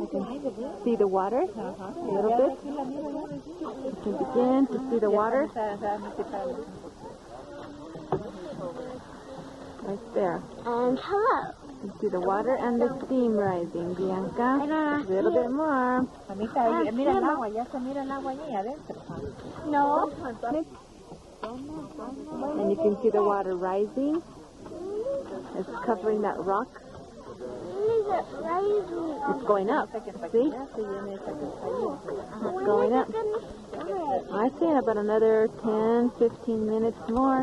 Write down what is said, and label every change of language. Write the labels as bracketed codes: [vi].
[en] I can see the water a little bit. You can begin to see the water. Right there. And hello. You see the water and the steam rising, Bianca. A little bit more. [es] Mira el agua, ya se mira el agua allí adentro. [en] No. And you can see the water rising. It's covering that rock. It's going up. See? It's going up. I see in about another 10, 15 minutes more.